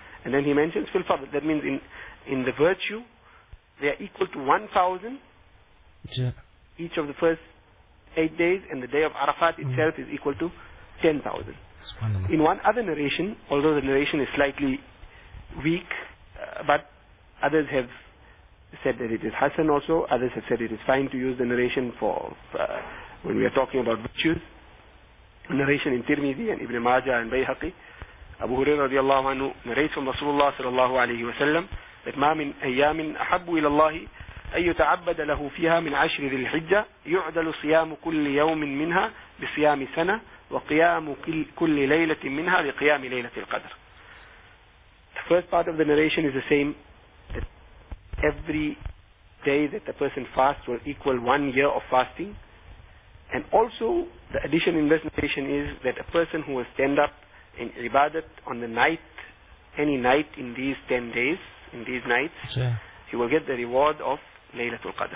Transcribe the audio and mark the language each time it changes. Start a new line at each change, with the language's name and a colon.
English: And then he mentions fil fadl. That means in the virtue, they are equal to 1,000 each of the first 8 days, and the day of Arafat itself is equal to 10,000. In one other narration, although the narration is slightly weak, but others have said that it is Hassan also, others have said it is fine to use the narration for when we are talking about virtues. A narration in Tirmidhi and Ibn Majah and Bayhaqi, Abu Hurairah radiallahu anhu narrates from Rasulullah sallallahu alayhi wa sallam that
Arabic: ما من أيام أحب إلى الله أن يتعبد له فيها من عشر ذي الحجة يعدل صيام كل يوم منها بصيام سنة وقيام كل ليلة منها لقيام ليلة القدر.
English: The first part of the narration is the same, that every day that a person fasts will equal 1 year of fasting. And also the addition in this narration is that a person who will stand up in ibadat on the night, any night in these 10 days, in these nights, sure, he will get the reward of Laylatul Qadr.